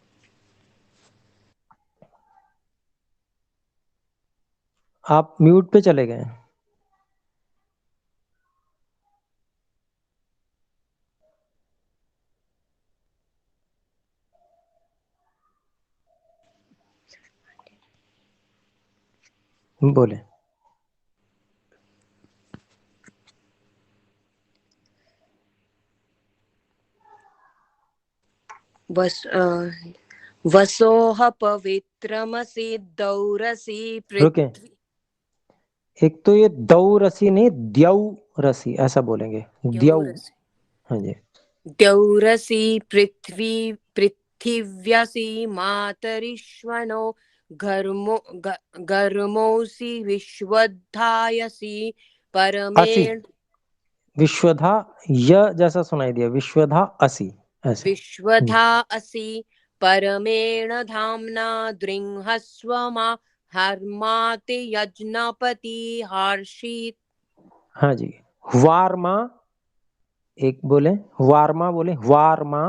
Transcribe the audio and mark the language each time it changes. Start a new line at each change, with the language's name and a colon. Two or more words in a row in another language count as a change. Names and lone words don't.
Hindi: आप म्यूट पे चले गए। बोले।
Sanskrit: वस वसोह पवित्रमसि दौरसि
Hindi: रुके,
Sanskrit: पृथ्वी।
Hindi: एक तो ये
Sanskrit: दौ रसी
Hindi: नहीं,
Sanskrit: द्यौ रसी
Hindi: ऐसा बोलेंगे, द्यौ।
Sanskrit: द्यौरसि
Hindi: हाँ जी।
Sanskrit: द्यौरसि पृथ्वी पृथिव्यसि मातरिश्वनो घर्मोऽसि विश्वधायसि असी, परमेण
Hindi: विश्वधा, य जैसा सुनाई दिया,
Sanskrit: विश्वधा असी
Hindi: ऐसे।
Sanskrit: विश्वधा असि परमेण धाम्ना दृंहस्व मा हर्माति यज्ञपति हर्षित।
Hindi: हाँ जी। वारमा, एक बोले वारमा, बोले वारमा।